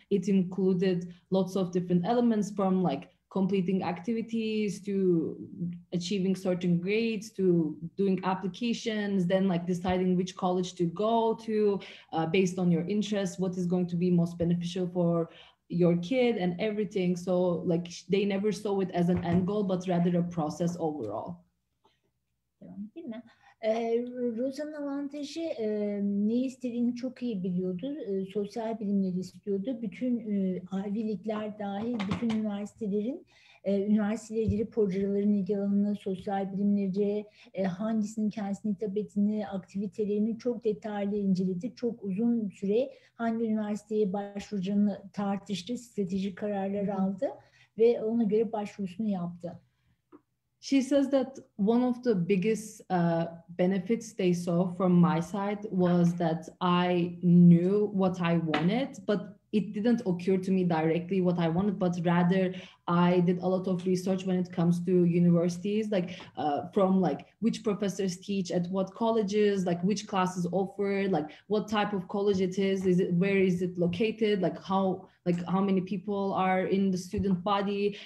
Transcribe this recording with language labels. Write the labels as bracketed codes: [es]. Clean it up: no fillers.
[en] It included lots of different elements, from like completing activities to achieving certain grades to doing applications, then like deciding which college to go to based on your interests, what is going to be most beneficial for your kid and everything. So like they never saw it as an end goal, but rather a process overall. [tr] Değil mi? Rosa'nın avantajı ne istediğini çok iyi biliyordu. Sosyal bilimleri istiyordu. Bütün Ivy League'ler dahil bütün üniversitelerin üniversiteyle ilgili projelerin ilgi alanını, sosyal bilimleri, hangisinin kendisine hitap ettiğini, aktivitelerini çok detaylı inceledi. Çok uzun süre hangi üniversiteye başvuracağını tartıştı, stratejik kararlar aldı ve ona göre başvurusunu yaptı. [en] She says that one of the biggest benefits they saw from my side was that I knew what I wanted, but it didn't occur to me directly what I wanted, but rather I did a lot of research when it comes to universities, like from like which professors teach at what colleges, like which classes offered, like what type of college it is where is it located, like how many people are in the student body.